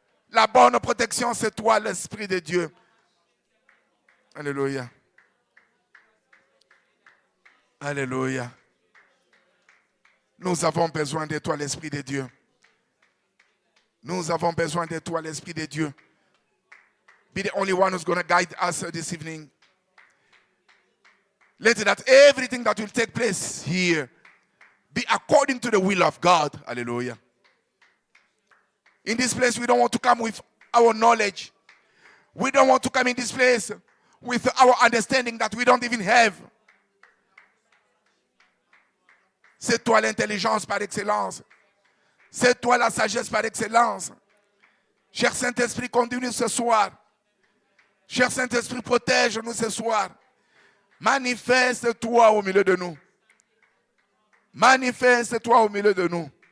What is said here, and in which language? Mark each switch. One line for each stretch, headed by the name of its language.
French: La bonne protection, c'est toi, l'Esprit de Dieu. Alléluia. Alléluia. Nous avons besoin de toi, l'Esprit de Dieu. Nous avons besoin de toi, l'Esprit de Dieu.
English: Be the only one who's going to guide us this evening. Let that everything that will take place here be according to the will of God. Hallelujah. In this place, we don't want to come with our knowledge. We don't want to come in this place with our understanding that we don't even have.
French: C'est toi l'intelligence par excellence. C'est toi la sagesse par excellence. Cher Saint-Esprit, conduis-nous ce soir. Cher Saint-Esprit, protège-nous ce soir. Manifeste-toi au milieu de nous. Manifeste-toi au milieu de nous.